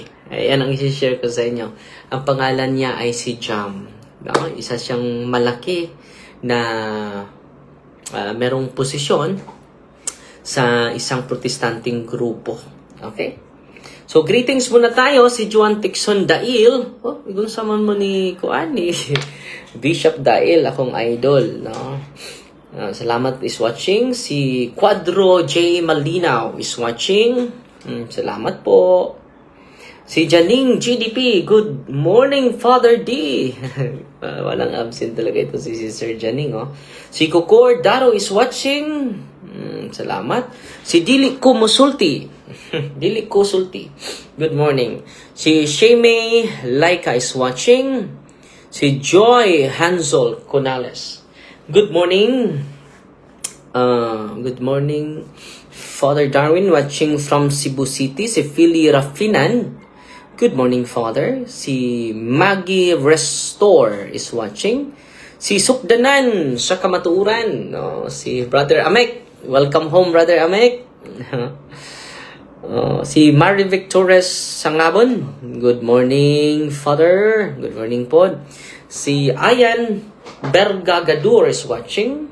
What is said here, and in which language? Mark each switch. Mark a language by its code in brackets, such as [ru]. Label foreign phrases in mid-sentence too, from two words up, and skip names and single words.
[tl] Ayan ang i-share ko sa inyo. Ang pangalan niya ay si Jam. No? Isa siyang malaki na merong posisyon sa isang protestanting grupo. Okay? So, greetings muna tayo. Si Juan Tixon Dail. [ceb] Oh, igong saman mo ni Kuani. Bishop Dail, akong idol. No? [en] Salamat is watching. [tl] Si Quadro J. [en] Malinaw is watching. [tl] Salamat po. Si Janing GDP, [en] good morning, [tl] Father D. Walang absent talaga ito si Sir Janing. Oh. [en] Si Kokor Daro is watching. [tl] Salamat. Si Dili Kumusulti. [en] Dili Kusulti, good morning. Si Sheme Laika is watching. Si Joy Hansel Conales, good morning. Good morning, Father Darwin, watching from Cebu City. Si Philly Rafinan, good morning, Father. Si Maggie Restore is watching. [tl] Si Sukdanan sa Kamatuuran. No? [en] Si Brother Amek, welcome home, Brother Amek. [tl] Si Mary Victores Sangabon, [en] good morning, Father. Good morning po. Si Ayan Bergagadur is watching.